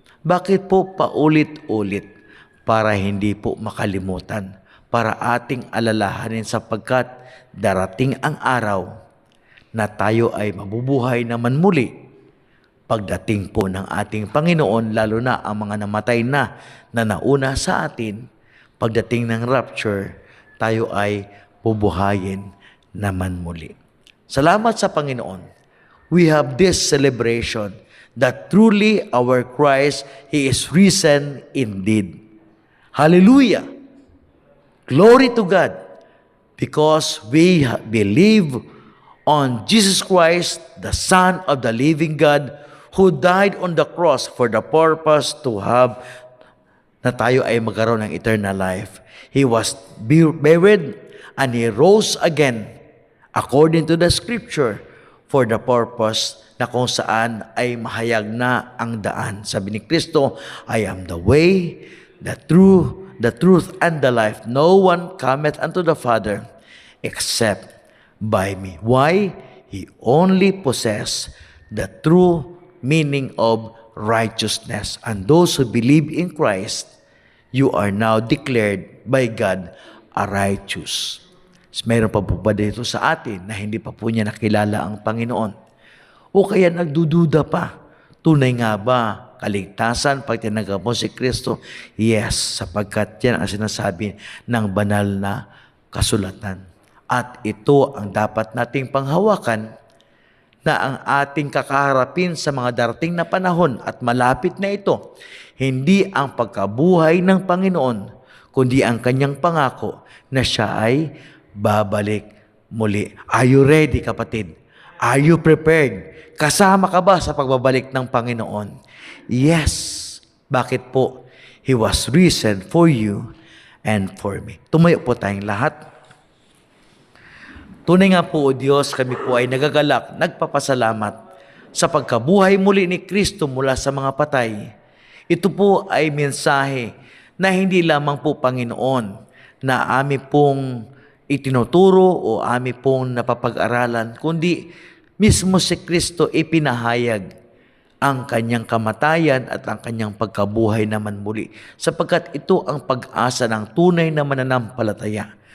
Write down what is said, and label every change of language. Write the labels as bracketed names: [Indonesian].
[Filipino] Bakit po paulit-ulit? Para hindi po makalimutan, para ating alalahanin sapagkat darating ang araw na tayo ay mabubuhay naman muli pagdating po ng ating Panginoon, lalo na ang mga namatay na nauna sa atin. Pagdating ng rapture, tayo ay bubuhayin naman muli. Salamat sa Panginoon. [English] We have this celebration that truly our Christ, He is risen indeed. Hallelujah! Glory to God! Because we believe on Jesus Christ, the Son of the living God, who died on the cross for the purpose to have [Filipino] na tayo ay magkaroon ng [English] eternal life. He was buried and He rose again according to the Scripture for the purpose [Filipino] na kung saan ay mahayag na ang daan. Sabi ni [English] Kristo, I am the way, the truth, and the life. No one cometh unto the Father except by me. Why? He only possessed the true meaning of righteousness. And those who believe in Christ, you are now declared by God a righteous. [Filipino] Mayroon pa po ba dito sa atin na hindi pa po niya nakilala ang Panginoon? O kaya nagdududa pa, tunay nga ba kaligtasan pag tinanggap mo si Kristo? Yes, sapagkat yan ang sinasabi ng banal na kasulatan. At ito ang dapat nating panghawakan na ang ating kakaharapin sa mga darating na panahon at malapit na ito, hindi ang pagkabuhay ng Panginoon, kundi ang kanyang pangako na siya ay babalik muli. [English] Are you ready, [Filipino] kapatid? [English] Are you prepared? [Filipino] Kasama ka ba sa pagbabalik ng Panginoon? Yes. Bakit po? [English] He was risen for you and for me. [Filipino] Tumayo po tayong lahat. Tunay nga po, O Diyos, kami po ay nagagalak, nagpapasalamat sa pagkabuhay muli ni Kristo mula sa mga patay. Ito po ay mensahe na hindi lamang po, Panginoon, na amin pong itinuturo o amin pong napapag-aralan, kundi mismo si Kristo ipinahayag ang kanyang kamatayan at ang kanyang pagkabuhay naman muli, sapagkat ito ang pag-asa ng tunay na mananampalataya.